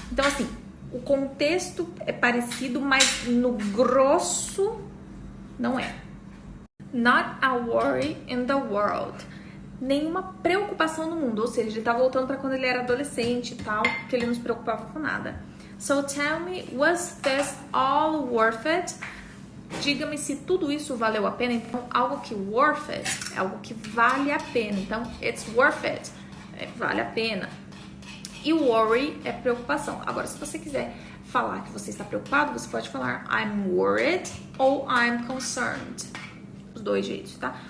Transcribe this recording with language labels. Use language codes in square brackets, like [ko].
[pt] Então, assim, o contexto é parecido, mas no grosso não é. [en] Not a worry in the world. [pt] Nenhuma preocupação no mundo. Ou seja, ele tá voltando para quando ele era adolescente e tal, que ele não se preocupava com nada. [en] So tell me, was this all worth it? [pt] Diga-me se tudo isso valeu a pena. Então, algo que worth it é algo que vale a pena. Então, [en] it's worth it. [pt] Vale a pena. E worry é preocupação. Agora, se você quiser falar que você está preocupado, você pode falar [en] I'm worried [pt] ou [en] I'm concerned. [pt] Os dois jeitos, tá?